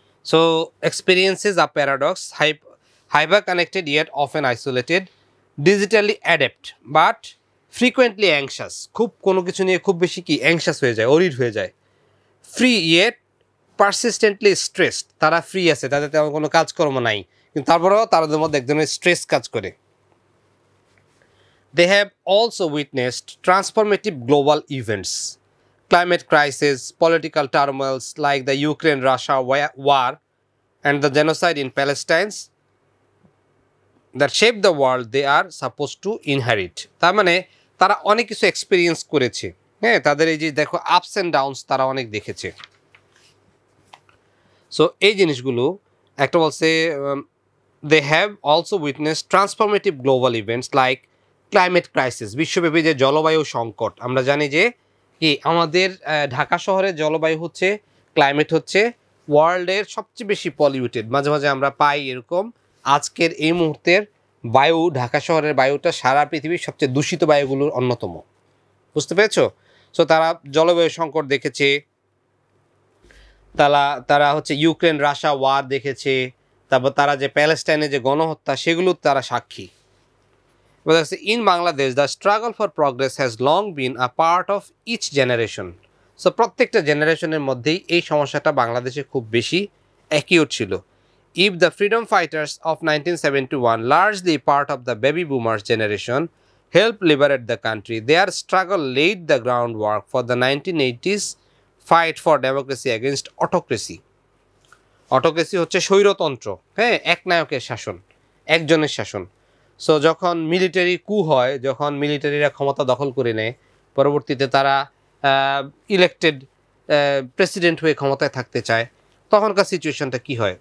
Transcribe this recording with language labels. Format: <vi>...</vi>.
<en>So experiences are paradox, hyper connected yet often isolated, digitally adept but frequently anxious,</en> <bn>খুব কোনো কিছু নিয়ে খুব বেশি কি অ্যাংশাস হয়ে যায়,</bn> <en>Worried হয়ে যায়।</en> <bn>ফ্রি</bn> <en>yet persistently stressed,</en> <bn>তারা ফ্রি আছে, তাদের তেমন কোনো কাজকর্ম নাই, কিন্তু তারপরেও তাদের মধ্যে এক ধরনের স্ট্রেস কাজ করে।</bn> <en>They have also witnessed transformative global events, climate crisis, political turmoils like the Ukraine-Russia war and the genocide in Palestine that shaped the world they are supposed to inherit.</en> <bn>তার মানে তারা অনেক কিছু এক্সপেরিয়েন্স করেছে। হ্যাঁ, তাদের এই যে দেখো আপস অ্যান্ড ডাউনস তারা অনেক দেখেছে। সো এই জিনিসগুলো একটা বলছে</bn> <en>they have also witnessed transformative global events like climate crisis,</en> <bn>বিশ্বব্যাপী যে জলবায়ু সংকট। আমরা জানি যে কি আমাদের ঢাকা শহরের জলবায়ু হচ্ছে, ক্লাইমেট হচ্ছে ওয়ার্ল্ডের সবচেয়ে বেশি পলিউটেড। মাঝে মাঝে আমরা পাই এরকম, আজকের এই মুহূর্তের বায়ু, ঢাকা শহরের বায়ুটা সারা পৃথিবীর সবচেয়ে দূষিত বায়ুগুলোর অন্যতম। বুঝতে পেরেছো? সো তারা জলবায়ু সংকট দেখেছে, তারা হচ্ছে ইউক্রেন রাশিয়া ওয়ার দেখেছে, তারপর তারা যে প্যালেস্টাইনে যে গণহত্যা, সেগুলো তারা সাক্ষী।</bn> <en>In Bangladesh, the struggle for progress has long been a part of each generation.</en> <bn>So প্রত্যেকটা জেনারেশনের মধ্যেই এই সমস্যাটা বাংলাদেশে খুব বেশি অ্যাকিউট ছিল।</bn> <en>If the freedom fighters of 1971, largely part of the baby boomers generation, helped liberate the country, their struggle laid the groundwork for the 1980s fight for democracy against autocracy.</en> <bn>Autocracy হচ্ছে স্বৈরতন্ত্র, হ্যাঁ, একনায়কের শাসন, একজনের শাসন। So যখন military কু হয়, যখন মিলিটারিরা ক্ষমতা দখল করে নেয়, পরবর্তীতে তারা ইলেক্টেড প্রেসিডেন্ট হয়ে ক্ষমতায় থাকতে চায়, তখনকার সিচুয়েশনটা কি হয়?</bn>